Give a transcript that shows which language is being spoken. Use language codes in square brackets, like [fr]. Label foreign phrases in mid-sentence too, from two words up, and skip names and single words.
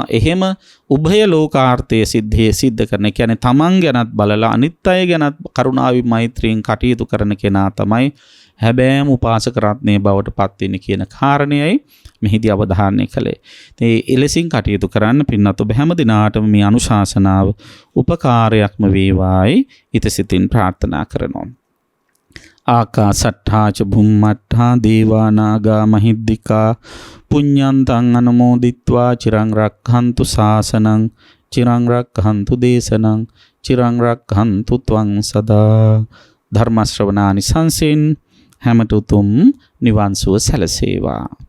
[si] එහෙම උභය ලෝකාර්ථයේ සිද්ධ කරන කියන්නේ තමන් ගැනත් බලලා අනිත් අය ගැනත් කරුණාවෙන් මෛත්‍රියෙන් කටයුතු කරන කෙනා තමයි හැබෑම උපාසක රත්නයේ බවට පත් වෙන්නේ කියන කාරණයයි මෙහිදී අවධාරණය කළේ. ඉතින් එලෙසින් කටයුතු කරන්න පින්නත් ඔබ හැම දිනාටම මේ අනුශාසනාව උපකාරයක්ම වේවායි ඉතසිතින් ප්‍රාර්ථනා කරනවා. [pi] ආකාසට්ඨා ච භුම්මට්ඨා දේවා නාග මහිද්దికා පුඤ්ඤන්තං අනුමෝදිත්වා චිරං රක්ඛන්තු ශාසනං චිරං රක්ඛන්තු දේශනං චිරං රක්ඛන්තු ත්වං සදා. [si] ධර්ම ශ්‍රවණානි සංසෙන් හැමත උතුම් නිවන් සුව සැලසේවා.